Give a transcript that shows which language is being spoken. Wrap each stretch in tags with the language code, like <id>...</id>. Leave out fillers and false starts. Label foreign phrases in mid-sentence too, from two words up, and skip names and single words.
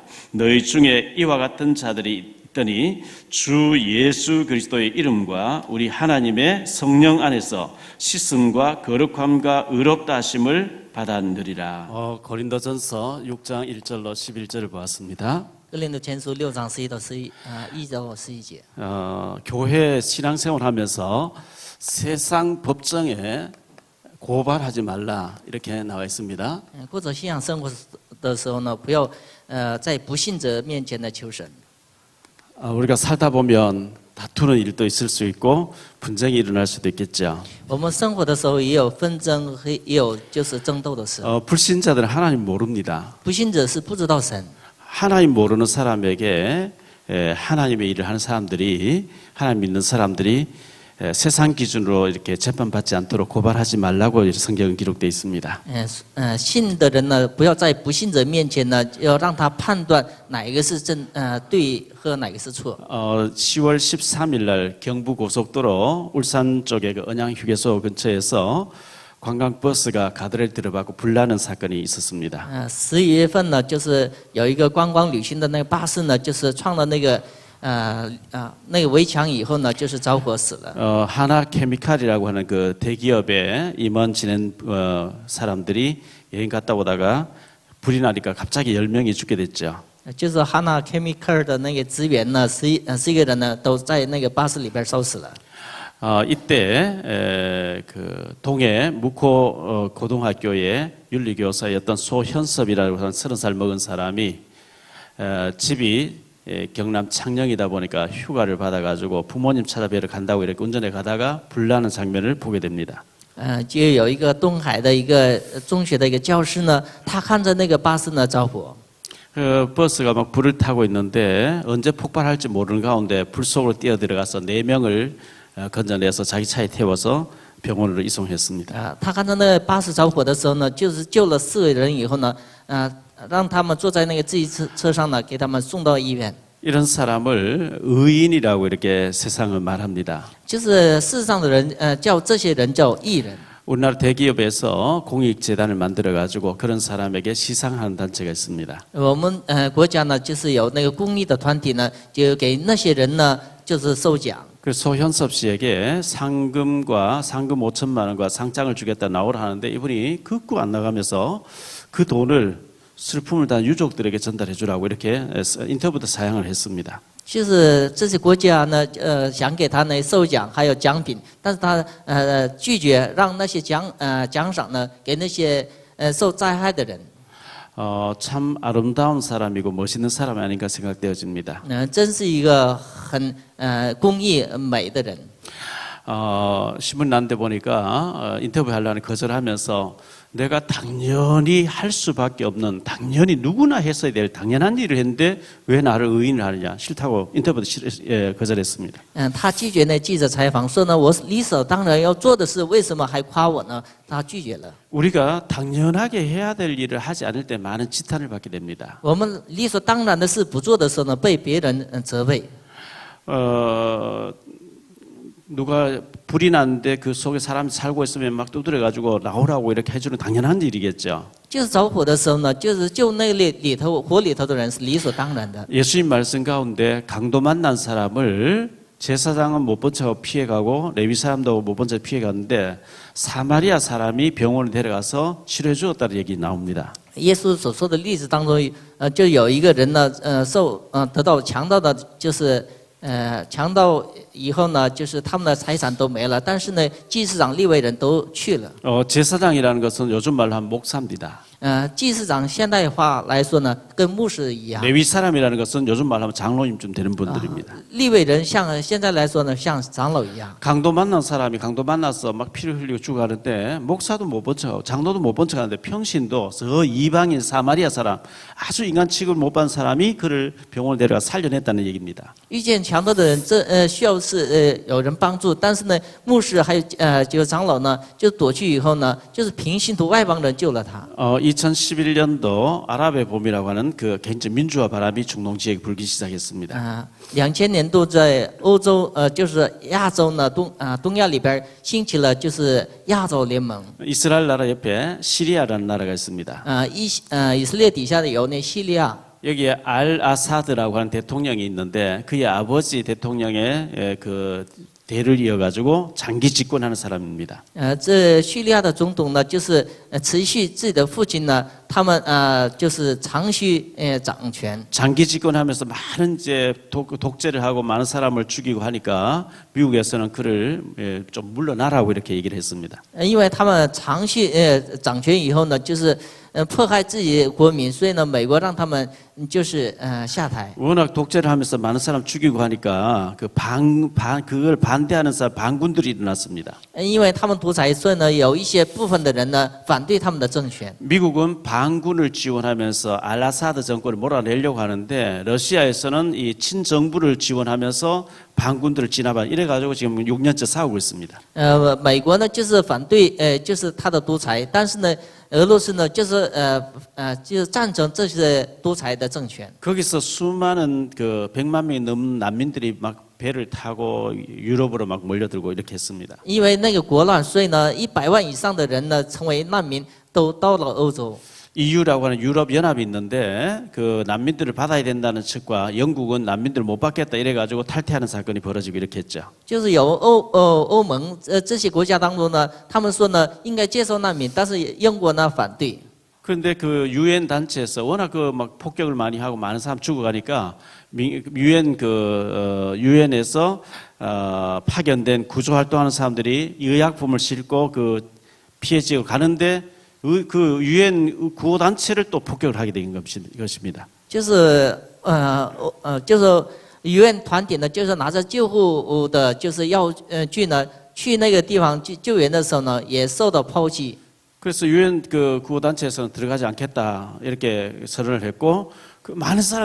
<ko>너희 중에 이와 같은 자들이 있더니 주 예수 그리스도의 이름과 우리 하나님의 성령 안에서 씻음과 거룩함과 의롭다 하심을 받았느리라. 고린도전서 6장 1절로 11절을 보았습니다.</ko> <zh>哥林多前书6章11到11到11节。</zh> <ko>교회 신앙생활 하면서 세상 법정에 고발하지 말라 이렇게 나와 있습니다.</ko> <zh>或者信仰生活的时候呢，不要在不信者面前呢求神。</zh> <ko>우리가 살다 보면 다투는 일도 있을 수 있고 분쟁이 일어날 수도 있겠죠.</ko> <zh>我们生活的时候也有纷争，也有就是争斗的时候。</zh> <ko>불신자들은 하나님 모릅니다.</ko> <zh>不信者是不知道神。</zh> <ko>하나님 모르는 사람에게 하나님의 일을 하는 사람들이 하나님 믿는 사람들이 세상 기준으로 이렇게 재판받지 않도록 고발하지 말라고 성경은 기록되어 있습니다.</ko> <zh>信的人呢，不要在不信者面前呢，要让他判断哪一个是对和哪个是错。</zh> <ko>10월 13일 날 경부 고속도로 울산 쪽의 그 언양 휴게소 근처에서 관광버스가 가드레일 들어가고 불나는 사건이 있었습니다.</ko> <zh>11 月份呢，就是有一个观光旅行的那个巴士呢，就是撞了那个那个围墙以后呢，就是着火死了。</zh> <ko>하나케미칼이라고 하는 그 대기업에 임원 지낸 사람들이 여행 갔다 오다가 불이 나니까 갑자기 10명이 죽게 됐죠.</ko> <zh>就是 Hana Chemical 的那个职员呢，11个人呢都在那个巴士里边烧死了。</zh> <ko>이때 그 동해 묵호 고등학교의 윤리교사였던 소현섭이라고 하는 30살 먹은 사람이 집이 경남 창녕이다 보니까 휴가를 받아가지고 부모님 찾아뵈러 간다고 이렇게 운전해 가다가 불나는 장면을 보게 됩니다.</ko> <zh>就有一个东海的一个中学的一个教师呢，他看着那个巴士呢着火。</zh> <ko>그 버스가 막 불을 타고 있는데 언제 폭발할지 모르는 가운데 불 속으로 뛰어들어가서 4명을 건져내서 자기 차에 태워서 병원으로 이송했습니다.</ko> <zh>他看到那个巴士着火的时候呢，就是救了4个人以后呢，让他们坐在那个自行车上呢，给他们送到医院。</zh> <ko>이런 사람을 의인이라고 이렇게 세상은 말합니다.</ko> <zh>就是世上的人，叫这些人叫义人。</zh> <ko>우리나라 대기업에서 공익재단을 만들어가지고 그런 사람에게 시상하는 단체가 있습니다.</ko> <zh>我们国家呢，就是有那个公益的团体呢，就给那些人呢，就是授奖。</zh> <ko>그 소현섭 씨에게 상금과 상금 5천만 원과 상장을 주겠다 나오라 하는데 이분이 극구 안 나가면서 그 돈을 슬픔을 다 유족들에게 전달해 주라고 이렇게 인터뷰도 사양을 했습니다.</ko> <zh>就是这些国家呢，想给他呢授奖还有奖品，但是他拒绝让那些奖赏呢给那些受灾害的人。</zh> <ko>참 아름다운 사람이고 멋있는 사람이 아닌가 생각되어집니다.</ko> <zh>真是一个很公益美的人。</zh> <ko>신문 난데 보니까 인터뷰 하려는 거절하면서 내가 당연히 할 수밖에 없는 당연히 누구나 했어야 될 당연한 일을 했는데 왜 나를 의인을 하느냐 싫다고 인터뷰도 거절했습니다.</ko> <zh>他拒绝那记者采访，说呢，我理所当然要做的事，为什么还夸我呢？他拒绝了。</zh> <ko>우리가 당연하게 해야 될 일을 하지 않을 때 많은 지탄을 받게 됩니다.</ko> <zh>我们理所当然的事不做的时候呢，被别人责备。</zh> <ko>누가 불이 났는데 그 속에 사람이 살고 있으면 막 두드려가지고 나오라고 이렇게 해주는 당연한 일이겠죠.</ko> <zh>就是着火的时候呢，就是救那里头火里头的人是理所当然的。</zh> <ko>예수님 말씀 가운데 강도 만난 사람을 제사장은 못 본 척 피해가고 레위 사람도 못 본 척 피해갔는데 사마리아 사람이 병원에 데려가서 치료해 주었다는 얘기 나옵니다.</ko> <zh>耶稣所说的例子当中，就有一个人呢，得到强盗的，就是强盗以后呢，就是他们的财产都没了，但是呢，祭司长、利未人都去了。</zh> <ko>제사장이라는 것은 요즘 말로 하면 목사입니다.</ko> <zh>祭司长现代化来说呢，跟牧师一样。</zh> <ko>레위 사람이라는 것은 요즘 말로 하면 장로님쯤 되는 분들입니다.</ko> <zh>利未人像现在来说呢，像长老一样。</zh> <ko>강도 만난 사람이 강도 만나서 막 피를 흘리고 죽어가는데 목사도 못 본 척, 장로도 못 본 척하는데 평신도 저 이방인 사마리아 사람 아주 인간 취급을 못 받은 사람이 그를 병원에 데려가 살려냈다는 얘기입니다.</ko> <zh>遇见强盗的人，需要是有人帮助，但是呢，牧师还有就是长老呢，就躲去以后呢，就是平信徒外邦人救了他。</zh> <ko>2011년도 아랍의 봄이라고 하는 그 굉장히 민주화 바람이 중동 지역에 불기 시작했습니다.</ko> <zh>2000 年度在欧洲，就是亚洲呢，东亚里边兴起了就是亚洲联盟。</zh> <ko>이스라엘 나라 옆에 시리아라는 나라가 있습니다.</ko> <zh>以色列底下的有那叙利亚。</zh> <ko>여기에 알 아사드라고 하는 대통령이 있는데 그의 아버지 대통령의 그 대를 이어가지고 장기 집권하는 사람입니다.</ko> <zh>这叙利亚的总统呢，就是持续自己的父亲呢，他们就是长期掌权。</zh> <ko>장기 집권하면서 많은 이제 독재를 하고 많은 사람을 죽이고 하니까 미국에서는 그를 좀 물러나라고 이렇게 얘기를 했습니다.</ko> <zh>因为他们长期掌权以后呢，就是迫害自己国民，所以呢，美国让他们就是下台。</zh> <ko>워낙 독재를 하면서 많은 사람 죽이고 하니까 그걸 반대하는 사람 반군들이 일어났습니다.</ko> <zh>因为他们独裁，所以呢，有一些部分的人呢反对他们的政权。</zh> <ko>미국은 반군을 지원하면서 알아사드 정권을 몰아내려고 하는데 러시아에서는 이 친정부를 지원하면서 반군들을 진압한 이래가지고 지금 6년째 싸우고 있습니다.</ko> <zh>美国呢就是反对就是他的独裁，但是呢，俄罗斯呢就是就是赞成这些独裁的政权。</zh> <ko>거기서 수많은 그 100만 명이 넘는 난민들이 막 배를 타고 유럽으로 막 몰려들고 이렇게 했습니다.</ko> <zh>因为那个国乱，所以呢，100万以上的人呢成为难民，都到了欧洲。</zh> <ko>EU라고 하는 유럽 연합이 있는데 그 난민들을 받아야 된다는 측과 영국은 난민들을 못 받겠다 이래가지고 탈퇴하는 사건이 벌어지고 이렇게 했죠.</ko> <zh>就是有欧盟这些国家当中呢，他们说呢应该接受难民，但是英国呢反对。</zh> <ko>그런데 그 유엔 단체에서 워낙 그 막 폭격을 많이 하고 많은 사람 죽어가니까 유엔에서 파견된 구조 활동하는 사람들이 의약품을 싣고 그 피해 지역 가는데 그 유엔 구호 단체를 또 폭격을 하게 된 것입니다.</ko> <zh>就是UN团体呢，就是拿着救护的，就是药具呢，去那个地方救援的时候呢，也受到抛弃。</zh> <ko>그래서 유엔 그 구호 단체에서는 들어가지 않겠다 이렇게 선언을 했고 그 많은 사람</ko>